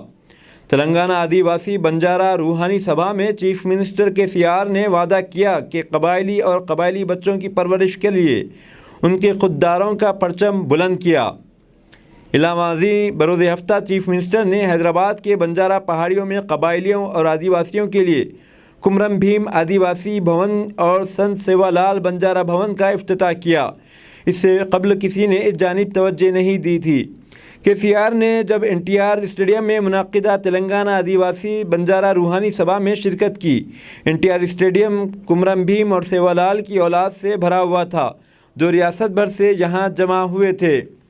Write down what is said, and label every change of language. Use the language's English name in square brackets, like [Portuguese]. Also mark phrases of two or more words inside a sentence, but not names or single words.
[Urdu] تلنگانہ آدیواسی بنجارہ روحانی سبھا میں [English] chief minister [Urdu] KCR نے وعدہ کیا کہ قبائلی اور قبائلی بچوں کی پرورش کے لیے ان کے خودداروں کا پرچم بلند کیا۔ علامہ ازیں بروز ہفتہ [English] chief minister [Urdu] نے حیدرآباد کے بنجارہ پہاڑیوں میں قبائلیوں اور آدیواسیوں کے لیے کمرم بھیم آدیواسی بھون اور سنت سیوا لال بنجارہ بھون کا افتتاح کیا۔ اس سے قبل کسی نے اس جانب توجہ نہیں دی تھی۔ KCR نے جب NTR اسٹیڈیم میں منعقدہ تلنگانہ آدیواسی بنجارہ روحانی سبھا میں شرکت کی۔ NTR اسٹیڈیم کمرم بھیم اور سیوا لال کی اولاد سے بھرا ہوا تھا جو ریاست بھر سے یہاں جمع ہوئے تھے۔